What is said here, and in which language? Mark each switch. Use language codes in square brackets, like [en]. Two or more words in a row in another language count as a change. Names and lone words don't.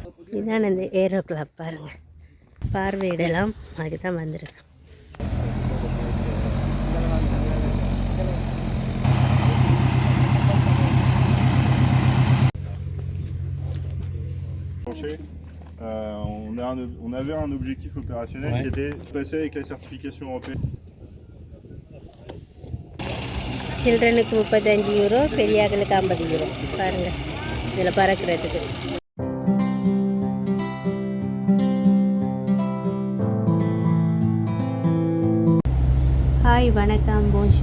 [ta] இதுதான் இந்த [en] aero club [ta] பாருங்கள், பார்வையிடலாம். அதுக்கு தான் வந்திருக்கு. [fr] On avait un objectif opérationnel qui était de passer avec la certification européenne. [ta] சில்ட்ரனுக்கு 35 யூரோ, பெரியாக்களுக்கு 50 யூரோ. பாருங்கள் இதில் பறக்கிறதுக்கு. ஹாய், வணக்கம், போன்ஷு.